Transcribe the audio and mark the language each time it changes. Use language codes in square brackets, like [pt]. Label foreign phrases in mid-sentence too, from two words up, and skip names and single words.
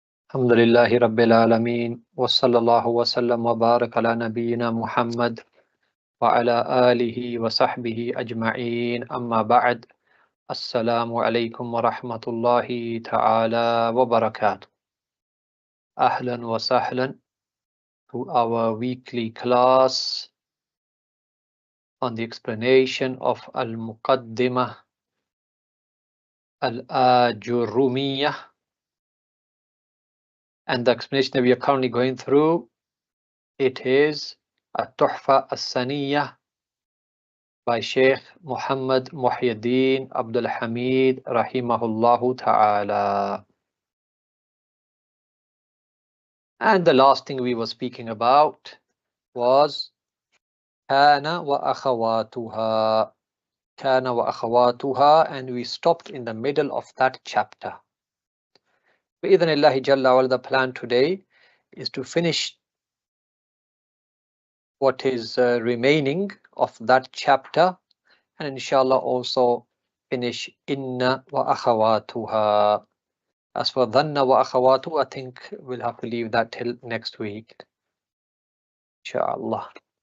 [ar] الحمد لله رب العالمين وصلى الله وسلم وبارك على نبينا محمد وعلى آله وصحبه أجمعين أما بعد. السلام عليكم ورحمة الله تعالى وبركاته. أهلا وسهلا [en] to our weekly class on the explanation of Al-Muqaddimah Al-Ajurrimiyyah. And the explanation that we are currently going through, it is Al-Tuhfah Al-Sanniyyah by Sheikh Muhammad Muhyiddin Abdul Hamid Rahimahullahu Ta'ala. And the last thing we were speaking about was [ar] كان وأخواتها. كان وأخواتها, [en] and we stopped in the middle of that chapter. [ar] بإذن الله جل وعلا, [en] the plan today is to finish what is remaining of that chapter, and inshallah also finish [ar] إن وأخواتها. [en] As for [ar] ظن وأخوات, [en] I think we'll have to leave that till next week, inshallah.